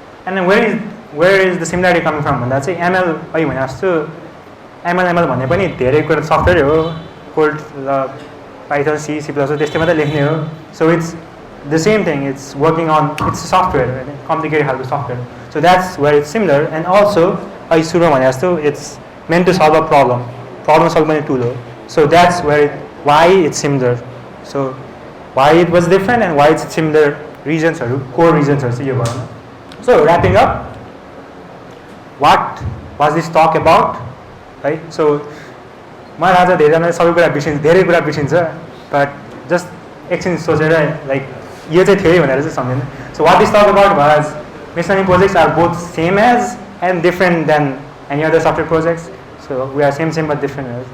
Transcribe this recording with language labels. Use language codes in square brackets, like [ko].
[en] and where is the similarity coming from [ne] भन्दा चाहिँ ML अहिले भने जस्तो एमएल भन्ने पनि धेरै कुरा सफ्टवेयर हो, code Python C C plus त्यस्तै मात्रै लेख्ने हो. [en] So it's the same thing, it's working on its software होइन, complicated खालको software. So that's where it's similar. And also [ne] अहिले सुरुमा भने जस्तो [en] It's meant to solve a problem solving tool. So that's where why it's similar. So why it was different and why it's similar reasons or core reasons are यो भनौँ. So wrapping up, what was this talk about, right? [ne] So मलाई आज धेरैजनाले सबै कुरा धेरै कुरा बिर्सिन्छ, but just एकछिन सोचेर like यो चाहिँ थियो भनेर चाहिँ सम्झिनु. [en] So what this talk about was machine learning projects are both same as and different than any other software projects. So we are same but different.